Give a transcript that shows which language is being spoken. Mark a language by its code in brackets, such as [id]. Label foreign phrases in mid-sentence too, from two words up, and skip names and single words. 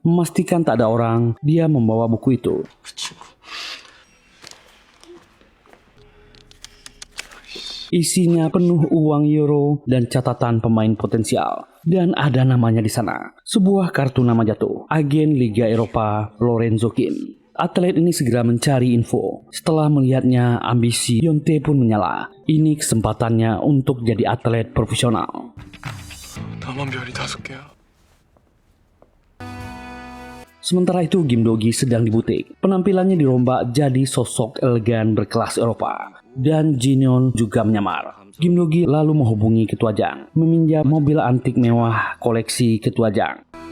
[id] Memastikan tak ada orang, dia membawa buku itu. Isinya penuh uang euro dan catatan pemain potensial. Dan ada namanya di sana. Sebuah kartu nama jatuh. Agen Liga Eropa Lorenzo Kim. Atlet ini segera mencari info. Setelah melihatnya, ambisi Yeon-tae pun menyala. Ini kesempatannya untuk jadi atlet profesional. [ko] 나만 별이 5개야. [id] Sementara itu Kim Do-gi sedang di butik. Penampilannya dirombak jadi sosok elegan berkelas Eropa. Dan Jin-yeon juga menyamar. Kim Do-gi lalu menghubungi Ketua Jang, meminjam mobil antik mewah koleksi Ketua Jang.